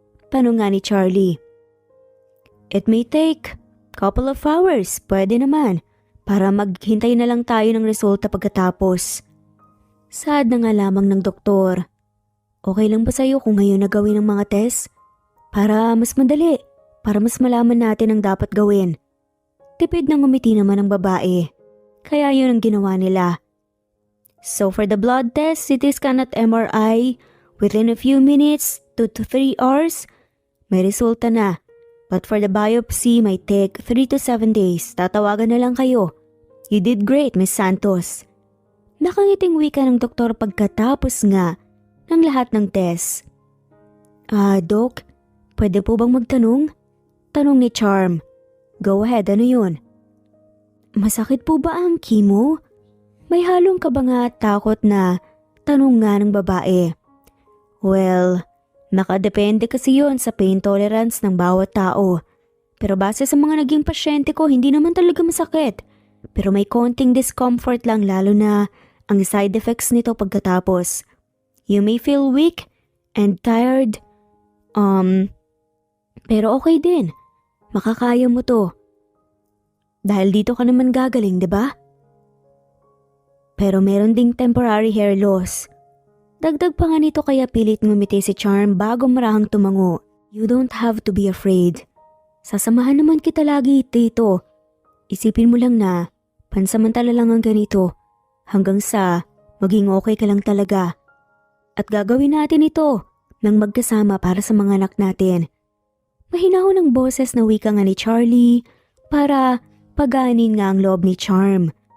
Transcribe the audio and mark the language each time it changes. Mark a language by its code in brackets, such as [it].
[tl] Tanong nga ni Charlie. [en] It may take couple of hours, [tl] pwede naman, para maghintay na lang tayo ng resulta pagkatapos. Sad na nga lamang ng doktor. Okay lang ba sa'yo kung ngayon na gawin ang mga test? Para mas madali, para mas malaman natin ang dapat gawin. Tipid na ngumiti naman ang babae. Kaya yun ang ginawa nila. [en] So for the blood test, CT scan at MRI, within a few minutes, 2 to 3 hours, [tl] may resulta na. [en] But for the biopsy, may take 3 to 7 days. [tl] Tatawagan na lang kayo. [en] You did great, Miss Santos. [tl] Nakangiting wika ng doktor pagkatapos nga ng lahat ng test. Doc, pwede po bang magtanong? Tanong ni Charm. [en] Go ahead, [tl] ano yun? Masakit po ba ang chemo? May halong ka ba nga takot na tanong nga ng babae? Well, nakadepende kasi yun sa pain tolerance ng bawat tao. Pero base sa mga naging pasyente ko, hindi naman talaga masakit. Pero may konting discomfort lang lalo na ang side effects nito pagkatapos. [en] You may feel weak and tired. [tl] Pero okay din. Makakaya mo to. Dahil dito ka naman gagaling, 'di ba? Pero meron ding [en] temporary hair loss. [tl] Dagdag pa nga nito kaya pilit ngumiti si Charm bago marahang tumango. [en] You don't have to be afraid. [tl] Sasamahan naman kita lagi dito. Isipin mo lang na pansamantala lang ang ganito. Hanggang sa maging okay ka lang talaga. At gagawin natin ito nang magkasama para sa mga anak natin. Mahinahon ng boses na wika nga ni Charlie para pagaanin nga ang loob ni Charm.